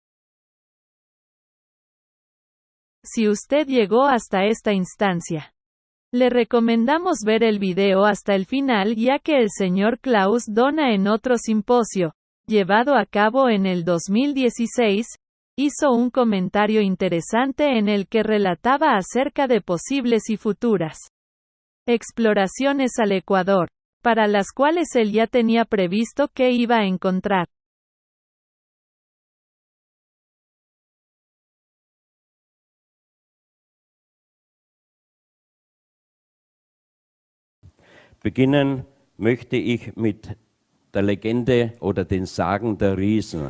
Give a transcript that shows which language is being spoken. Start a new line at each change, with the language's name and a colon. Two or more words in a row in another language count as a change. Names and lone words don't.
Spanish: Si usted llegó hasta esta instancia, le recomendamos ver el video hasta el final, ya que el señor Klaus Dona en otro simposio, llevado a cabo en el 2016, hizo un comentario interesante en el que relataba acerca de posibles y futuras exploraciones al Ecuador, para las cuales él ya tenía previsto que iba a encontrar.
German: Beginnen möchte ich mit der Legende oder den Sagen der Riesen.